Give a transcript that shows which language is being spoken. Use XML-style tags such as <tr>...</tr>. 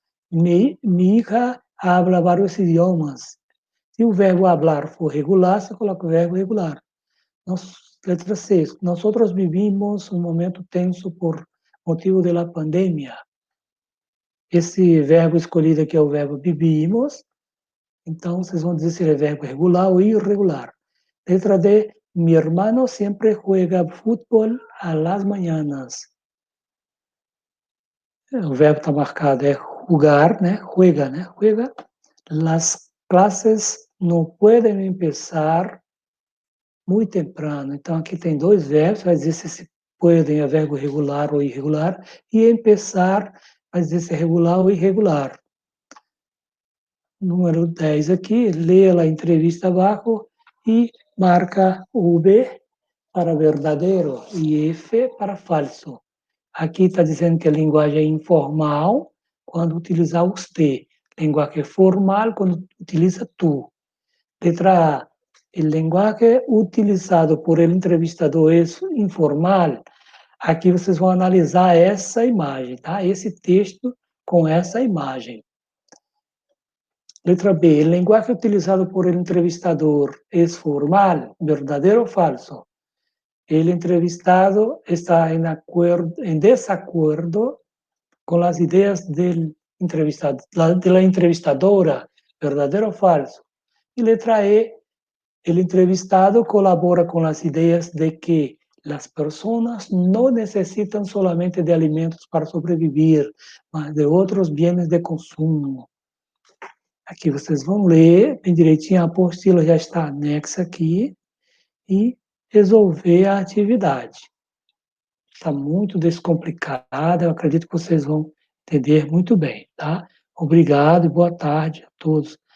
<es>Mi hija habla vários idiomas.</es> <pt>Se o verbo hablar for regular, você coloca o verbo regular. Letra 6. Nós vivimos um momento tenso por motivo da pandemia. Esse verbo escolhido aqui é o verbo vivimos. Então, vocês vão dizer se é verbo regular ou irregular. Letra D.</pt> <es>Mi hermano siempre juega fútbol a las mañanas.</es> <pt>O verbo está marcado, é jugar, né? Juega, né? Juega.</pt> <es>Las clases</es> <pt>não podem</pt> <es>empezar</es> <pt>muito</pt> <es>temprano.</es> <pt>Então, aqui tem 2 verbos, vai dizer se podem é verbo regular ou irregular, e empezar vai dizer se é regular ou irregular. Número 10 aqui, lê a entrevista abaixo e marca V para verdadeiro e F para falso. Aqui está dizendo que a linguagem é informal, quando utilizar os te. Lenguaje formal, quando utiliza tu. Letra A.</pt> <es>El lenguaje utilizado por el entrevistador é informal.</es> <pt>Aqui vocês vão analisar essa imagem, tá? Esse texto com essa imagem. Letra B.</pt> <es>El lenguaje utilizado por el entrevistador es formal, verdadero o falso. El entrevistado está en desacuerdo con las ideas del entrevistado, de la entrevistadora, verdadero o falso. Y letra E. El entrevistado colabora con las ideas de que las personas no necesitan solamente de alimentos para sobrevivir,</es> <pt>mas de outros</pt> <es>bienes de consumo.</es> <pt>Aqui vocês vão ler bem direitinho, a apostila já está anexa aqui, e resolver a atividade. Está muito descomplicada, eu acredito que vocês vão entender muito bem, tá? Obrigado e boa tarde a todos.</pt>